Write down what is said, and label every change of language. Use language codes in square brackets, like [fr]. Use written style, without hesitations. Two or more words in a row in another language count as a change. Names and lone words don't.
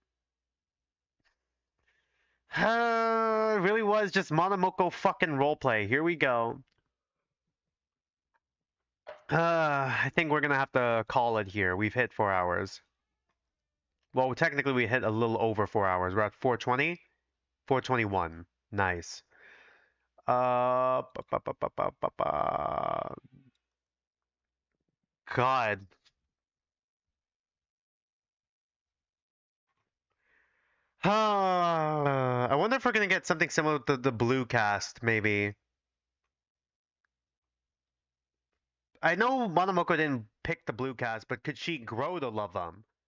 [en] It really was just Monomoko fucking roleplay. Here we go. I think we're gonna have to call it here. We've hit 4 hours. Well, technically we hit a little over 4 hours. We're at 420? 421. Nice. Uh, ba, ba, ba, ba, ba, ba, ba. God. I wonder if we're gonna get something similar to the Blue cast, maybe. I know Monomoko didn't pick the Blue cast, but could she grow to love them?